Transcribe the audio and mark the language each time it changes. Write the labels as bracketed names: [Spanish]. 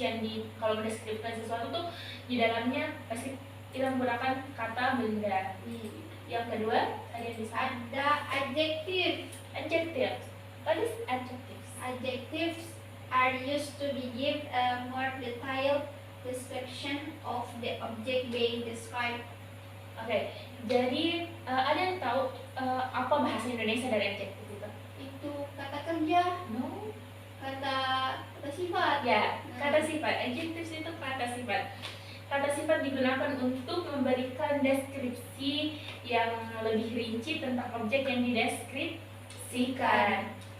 [Indonesian] yang kalau mendeskripsikan sesuatu tuh di dalamnya pasti kita menggunakan kata benda. Yang kedua, ada yang bisa Ada adjective. [English] adjective. What is adjectives? Adjectives are used to give a more detailed description of the object being described. [Indonesian] Oke, jadi ada yang tahu apa bahasa Indonesia dari adjektif itu? Itu kata kerja, [English] No. [Indonesian] kata sifat. Ya, kata sifat. Adjectives itu kata sifat. Kata sifat digunakan untuk memberikan deskripsi yang lebih rinci tentang objek yang dideskripsikan.